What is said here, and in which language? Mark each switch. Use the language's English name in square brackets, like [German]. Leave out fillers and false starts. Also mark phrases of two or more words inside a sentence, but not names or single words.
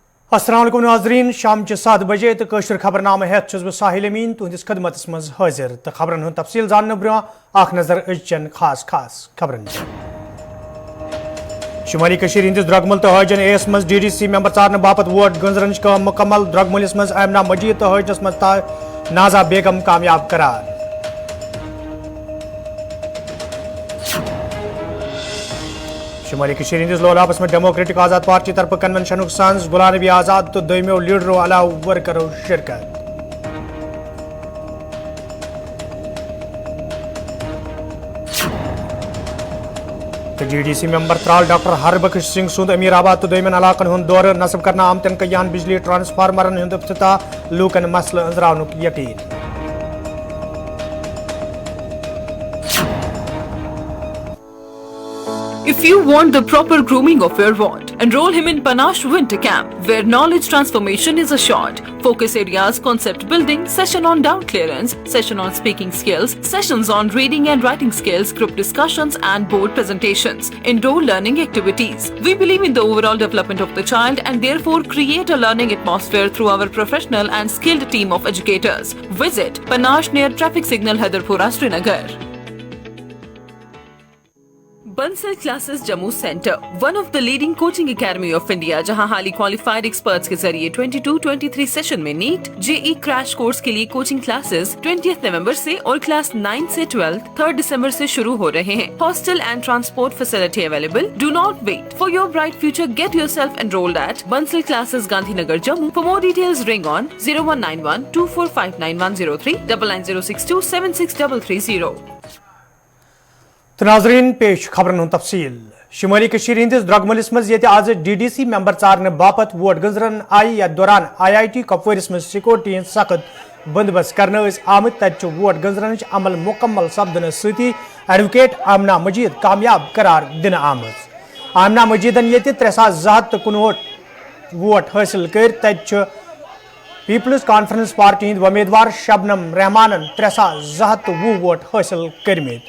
[Arabic] السلام عليكم [Kashmiri] नाज़रीन शाम 7 बजे तो कशर खबरनामा हेत बह साहिल अमीन तुहदिस खदमत मज हाजिर तो खबरन हुंद तफसील जानने ब्रोह नजर अजचन खास खबरन शुमारी कशीर हिंदिस द्रगमल तो हजन एस मज DDC मेंबर चारने बापत वोट गंजरन काम मुकम्मल द्रगमलिस मज आमना मजीद तो हजनस मज नाजा बेगम कामयाब करार शुमारी कशीर हिंदिस लोलापस में डेमोक्रेटिक आज़ाद पार्टी तरफ कन्वेंशन सांस गुलाम नबी आज़ाद तो दोमियों लीडरों अलाव वर्करों शिरकत DDC मेंबर त्राल डॉक्टर हरबख्श सिंह सुंद अमीराबाद तो दोमिन इलाकन हुंद दौर नस्ब करना आमतन कयान बिजली ट्रांसफार्मरन हुंद इफ्तिताह लूकन मसल अंजरावनुक यकीन [English] If you want the proper grooming of your ward, enroll him in Panache Winter Camp, where knowledge transformation is assured. Focus areas: concept building, session on doubt clearance, session on speaking skills, sessions on reading and writing skills, group discussions and board presentations, indoor learning activities. We believe in the overall development of the child and therefore create a learning atmosphere through our professional and skilled team of educators. Visit Panache near traffic signal Haidarpura, Srinagar. Bansal Classes Jammu Center, one of the leading coaching academy of India, [Hindi] जहां हाली [English] qualified experts [Hindi] के जरिए 22-23 सेशन में नीट JEE [English] crash course [Hindi] के लिए [English] coaching classes [Hindi] 20 नवंबर से और क्लास 9 से 12 3 दिसंबर से शुरू हो रहे हैं. [English] Hostel and transport facility available. Do not wait for your bright future. Get yourself enrolled at Bansal Classes, Gandhinagar, Jammu. For more details, ring on 0191 2459 9962 76330. [Kashmiri] तो नाजरीन पेश खबरन तफसील शुमारी कशीर हिंदिस द्रगमलिस मज ये आज DDC मेंबर चारने बापत वोट गंजरन आई या दौरान IIT कपवारिस मज सिक्योरिटी हंद सख्त बंदोबस्त करने आमत तत वोट गंजरन अमल मुकम्मल सपदन सती एडवोकेट आमना मजीद कामयाब करार दिन आमज. आमना मजीदन ये 3,259 वोट हासिल कर तत पीपल्स कॉन्फ्रेंस पार्टी हंद उम्मीदवार शबनम रहमानन 3,220 वोट हासिल करमित.